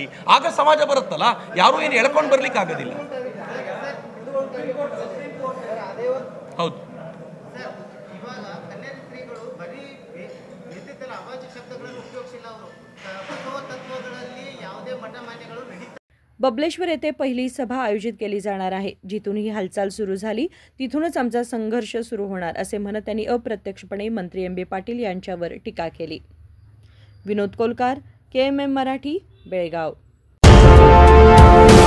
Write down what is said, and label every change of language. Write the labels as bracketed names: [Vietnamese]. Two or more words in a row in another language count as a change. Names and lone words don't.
[Kannada] ಆಗ ಸಮಾಜ ಬರುತ್ತಲ್ಲ, ಯಾರೂ ಏನು ಎಳ್ಕೊಂಡು ಬರ್ಲಿಕ್ಕೆ ಆಗೋದಿಲ್ಲ. ಹೌದು. ಸರ್, ಇವಾಗ ಕಲ್ಯಾಣ ಶ್ರೀಗಳು ಬರೀ ವೇದಿಕೆಯಲ್ಲಿ ಅವಾಚ್ಯ ಶಬ್ದಗಳನ್ನು ಉಪಯೋಗಿಸಿಲ್ಲ. ಅವರು ಬಸವ ತತ್ವಗಳಲ್ಲಿ ಯಾವುದೇ ಮಠ ಮಾನ್ಯಗಳು ನಡೀತಾ. [Marathi] बबलेश्वर येथे पहिली सभा आयोजित केली जाणार आहे. जिथून ही हालचाल सुरू झाली तिथूनच आमचा संघर्ष सुरू होणार असे म्हणत त्यांनी अप्रत्यक्षपणे मंत्री एम बी पाटील यांच्यावर टीका केली. विनोद कोलकार, KMM मराठी, बेळगाव.